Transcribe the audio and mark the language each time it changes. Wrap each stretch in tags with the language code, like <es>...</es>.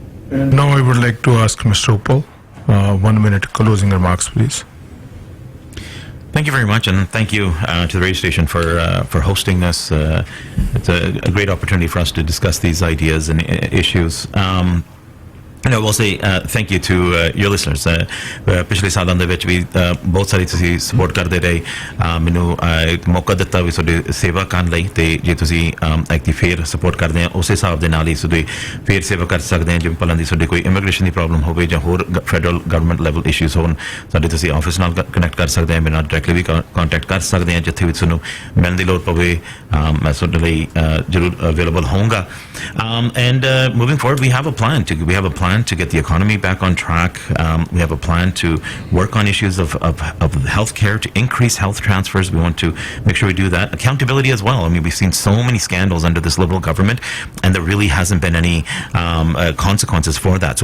<en>And now I would like to ask Mr. Opal, 1 minute closing remarks, please. Thank you very much, and thank you to the radio station for hosting this. It's a great opportunity for us to discuss these ideas and issues. I will say thank you to your listeners.</en> <pa>ਪਿਛਲੇ ਸਾਲਾਂ ਦੇ ਵਿੱਚ ਵੀ ਬਹੁਤ ਸਾਰੀ ਤੁਸੀਂ support ਕਰਦੇ ਰਹੇ, ਮੈਨੂੰ ਇੱਕ ਮੌਕਾ ਦਿੱਤਾ ਵੀ ਤੁਹਾਡੀ ਸੇਵਾ ਕਰਨ ਲਈ, ਤੇ ਜੇ ਤੁਸੀਂ ਐਕਟੀ ਫੇਰ ਸਪੋਰਟ ਕਰਦੇ ਆ ਉਸੇ ਹਿਸਾਬ ਦੇ ਨਾਲ ਹੀ ਤੁਹਾਡੀ ਫੇਰ ਸੇਵਾ ਕਰ ਸਕਦੇ ਆ। ਜਿਵੇਂ ਪਹਿਲਾਂ ਦੀ ਤੁਹਾਡੀ ਕੋਈ ਇਮੀਗ੍ਰੇਸ਼ਨ ਦੀ ਪ੍ਰੋਬਲਮ ਹੋਵੇ ਜਾਂ ਹੋਰ ਫੈਡਰਲ ਗਵਰਨਮੈਂਟ ਲੈਵਲ ਇਸ਼ੂਜ਼ ਹੋਣ, ਸਾਡੇ ਤੁਸੀਂ ਆਫਿਸ ਨਾਲ ਕਨੈਕਟ ਕਰ ਸਕਦੇ ਆ, ਮੇਰੇ ਨਾਲ ਡਾਇਰੈਕਟਲੀ ਵੀ ਕੰਟੈਕਟ ਕਰ ਸਕਦੇ ਆ। ਜਿੱਥੇ ਵੀ ਤੁਹਾਨੂੰ ਮਿਲਣ ਦੀ ਲੋੜ ਪਵੇ ਮੈਂ ਤੁਹਾਡੇ ਲਈ ਜ਼ਰੂਰ ਅਵੇਲੇਬਲ ਹੋਊਂਗਾ।</pa> <en>And moving forward, we have a plan to get the economy back on track. We have a plan to work on issues of healthcare, to increase health transfers. We want to make sure we do that. Accountability as well. I mean, we've seen so many scandals under this Liberal government, and there really hasn't been any consequences for that.</en>